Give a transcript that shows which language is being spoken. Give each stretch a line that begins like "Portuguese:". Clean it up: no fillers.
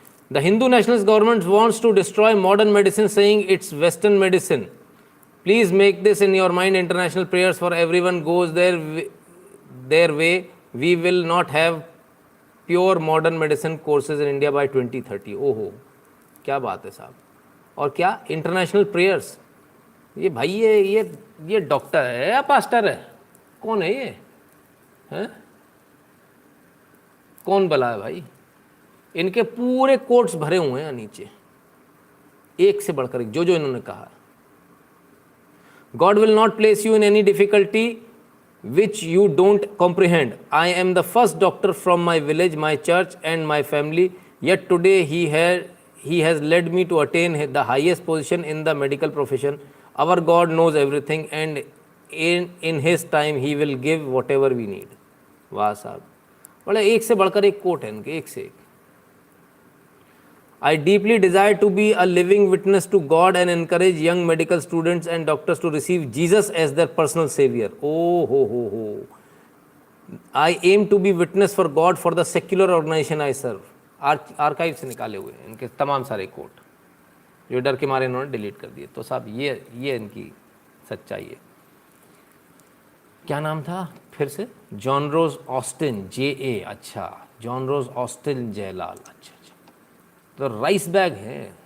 English: The Hindu nationalist government wants to destroy modern medicine, saying it's Western medicine. Please make this in your mind. International prayers for everyone goes their way. We will not have pure modern medicine courses in India by 2030.
Hindi: ओहो, क्या बात है साहब। और क्या international prayers? ये भाई ये डॉक्टर है या पास्टर है? कौन है ये? हैं? कौन बला है भाई? इनके पूरे कोट्स भरे हुए हैं नीचे, एक से बढ़कर एक, जो इन्होंने कहा।
English: God will not place you in any difficulty which you don't comprehend. I am the first doctor from my village, my church and my family. Yet today he has led me to attain the highest position in the medical profession. Our God knows everything and in his time he will give whatever we need.
Hindi: वाह साहब, बड़े एक से बढ़कर एक coat है इनके, एक से एक।
English: I deeply desire to be a living witness to God and encourage young medical students and doctors to receive Jesus as their personal savior. Oh ho. I aim to be witness for God for the secular organization I serve.
Hindi: Archive से निकाले हुए हैं इनके तमाम सारे coat, जो डर के मारे इन्होंने डिलीट कर दिए। तो साहब ये इनकी सच्चाई है। क्या नाम था फिर से? जॉन रोज ऑस्टिन JA। अच्छा, जॉन रोज ऑस्टिन जयलाल। अच्छा, तो राइस बैग है।